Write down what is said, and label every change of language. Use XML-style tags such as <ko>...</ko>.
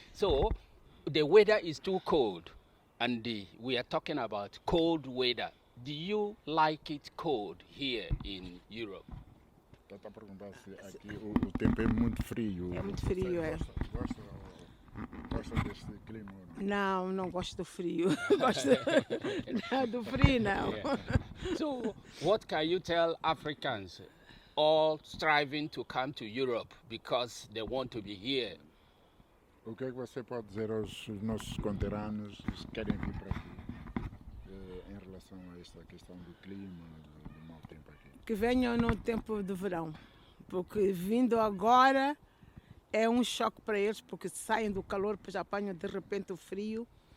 <en>So the weather is too cold, and we are talking about cold weather. Do you like it cold here in Europe?</en> <pt>Está a perguntar se aqui o tempo é muito frio. É muito frio, é. Gosta deste clima? Não gosto do frio. Gosto do frio, não.</pt> <en>Yeah. So what can you tell Africans all striving to come to Europe because they want to be here?</en> <pt>O que é que você pode dizer aos nossos conterrâneos que querem vir para aqui em relação a esta questão do clima, do mau tempo aqui? Que venham no tempo do verão, porque vindo agora é um choque para eles, porque saem do calor, depois apanham de repente o frio.</pt>